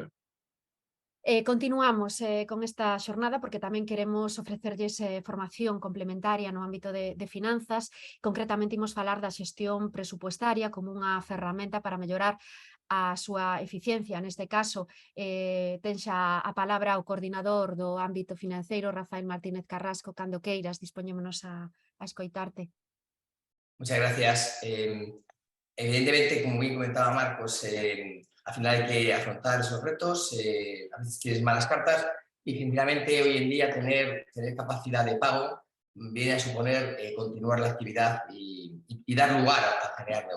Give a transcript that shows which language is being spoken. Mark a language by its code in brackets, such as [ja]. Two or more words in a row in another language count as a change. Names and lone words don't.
[gl] Continuamos con esta xornada porque tamén queremos ofrecerlles formación complementaria no ámbito de finanzas. Concretamente imos falar da xestión presupuestaria como unha ferramenta para mellorar a súa eficiencia. Neste caso, ten xa a palabra o coordinador do ámbito financeiro, Rafael Martínez Carrasco. Cando queiras, dispoñémonos a escoitarte. [es] Muchas gracias. Evidentemente, como bien comentaba Marcos, al final hay que afrontar esos retos, a veces tienes malas cartas y sinceramente hoy en día tener capacidad de pago viene a suponer continuar la actividad y dar lugar a generar negocio.